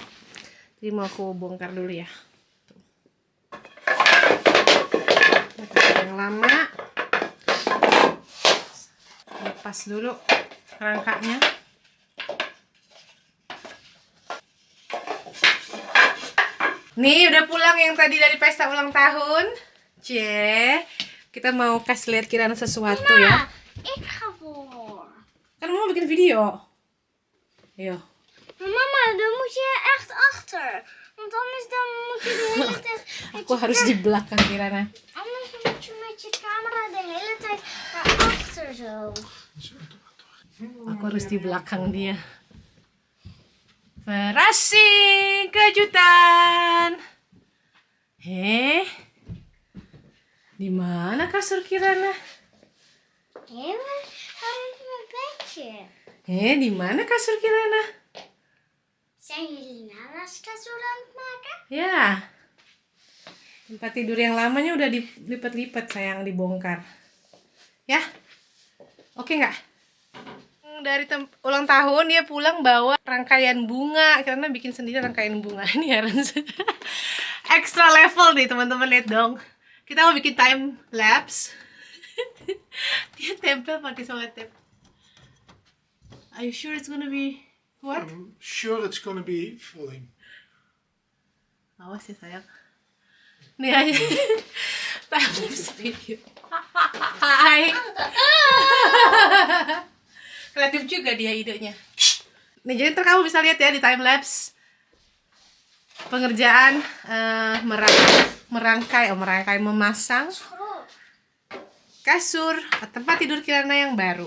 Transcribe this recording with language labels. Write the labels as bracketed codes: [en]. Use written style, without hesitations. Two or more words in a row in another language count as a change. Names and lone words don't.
[id] Jadi mau aku bongkar dulu ya. Yang lama lepas dulu rangkanya. Nih udah pulang yang tadi dari pesta ulang tahun. Kita mau kasih lihat Kirana sesuatu ya. [nl] Ik ga voor. [id] Kan mau bikin video. Ayo. [nl] Mama, dan moet je echt achter. Want anders dan moet je de hele tijd... [id] Aku harus di belakang Kirana. [nl] Anders moet je met je camera de hele tijd daarachter zo. [id] Aku harus di belakang dia. Verrassing, kejutan. Di mana kasur Kirana? [nl] Waar hangt mijn bedje? [id] Di mana kasur Kirana? [nl] Zijn jullie Nana's kasur aan het maken? [id] Ya. Tempat tidur yang lamanya udah dilipat-lipat sayang, dibongkar. Ya. Oke nggak? Dari ulang tahun dia pulang bawa rangkaian bunga. Karena bikin sendiri rangkaian bunga. Ini harus [en] extra level [id] nih teman-teman, lihat dong. Kita mau bikin [en] time lapse. [id] Dia tempel pakai selotip. [en] Are you sure it's gonna be what? I'm sure it's gonna be falling. [id] Awas ya sayang. Nih aja. [en] Time lapse video. Hai. [id] Kreatif juga dia idenya. Nih jadi ntar kamu bisa lihat ya di [en] time lapse [id] pengerjaan memasang kasur tempat tidur Kirana yang baru.